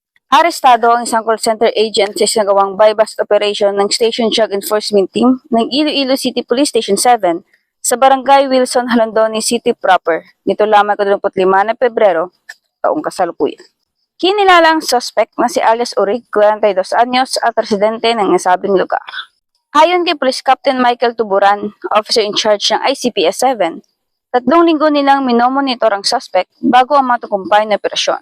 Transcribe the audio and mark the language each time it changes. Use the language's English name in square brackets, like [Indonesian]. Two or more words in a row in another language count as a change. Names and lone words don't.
[Filipino] Arestado ang isang [English] call center agent [Filipino] sa sinagawang [English] bypass operation [Filipino] ng [English] Station Drug Enforcement Team [Filipino] ng Iloilo City Police Station 7 sa Barangay Wilson, Halandoni City proper nito lamang 25 na Pebrero, taong kasalukuyan. Kinilala ang suspect na si alias Urig, 42 anyos at residente ng nasabing lugar. Ayon kay Police Captain Michael Tuburan, [English] officer in charge [Filipino] ng ICPS 7, 3 linggo nilang minomonitor ang suspect bago ang matukumpay na operasyon.